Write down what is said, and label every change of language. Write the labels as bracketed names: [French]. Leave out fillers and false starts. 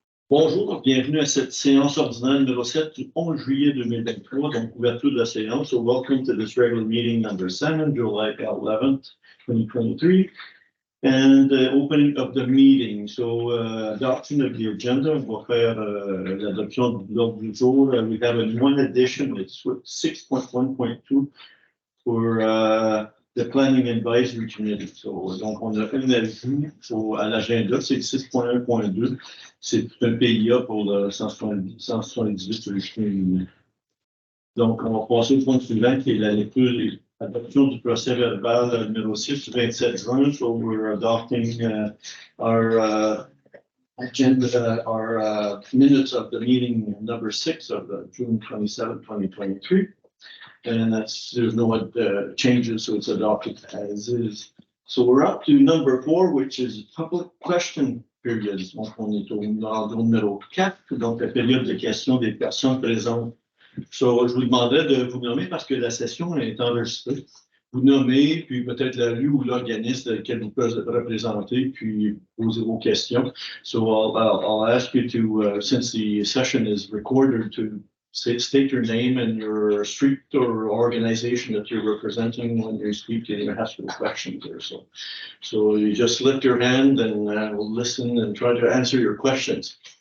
[French] Bonjour, bienvenue à cette séance ordinaire numéro 7 du 11 juillet 2023, donc ouverture de la séance. [English] So welcome to this regular meeting number 7, July 11th, 2023, and the opening of the meeting. So adoption of the agenda, [French] on va faire l'adoption de l'ordre du jour. [English] We have one addition, it's 6.1.2 for the Planning Advisory Committee. [French] So, donc, on a un ajout à l'agenda, c'est 6.1.2. C'est un PIA pour le 178 du chemin. Donc, on va passer au point suivant qui est la lecture et l'adoption du procès verbal numéro 6 du 27 juin. [English] So, we're adopting our agenda, our minutes of the meeting number 6 of June 27, 2023. And there's no changes, so it's adopted as is. So we're up to number 4, which is public question periods. [French] Donc, on est au numéro 4, donc la période de questions des personnes présentes. So, je vous demanderais de vous nommer parce que la session est enregistrée. Vous nommez, puis peut-être la rue ou l'organisme lequel vous pouvez représenter, puis poser vos questions. [English] So I'll ask you to, since the session is recorded, to state your name and your street or organization that you're representing when you speak and you ask your questions there. So you just lift your hand and we'll listen and try to answer your questions.